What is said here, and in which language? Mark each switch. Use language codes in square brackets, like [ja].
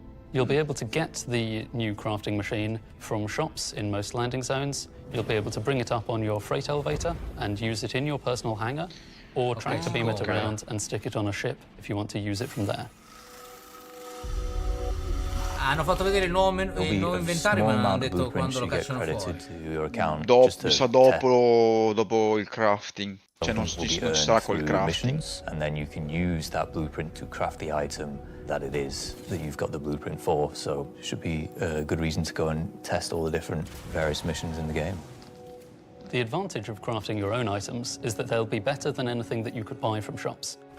[en] You'll be able to get the new crafting machine from shops in most landing zones. You'll be able to bring it up on your freight elevator and use it in your personal hangar, or tractor beam it around and stick it on a ship if you want to use it from there. [it] Hanno fatto vedere il nuovo inventario, ma non hanno detto quando lo cacciano fuori. Mi sa dopo il crafting. Cioè non ci sarà col crafting. [en] And then you can use that blueprint to craft the item that it is that you've got the blueprint for. So it should be a good reason to go and test all the different various missions in the game. The advantage of crafting your own items is that they'll be better than anything that you could buy from shops.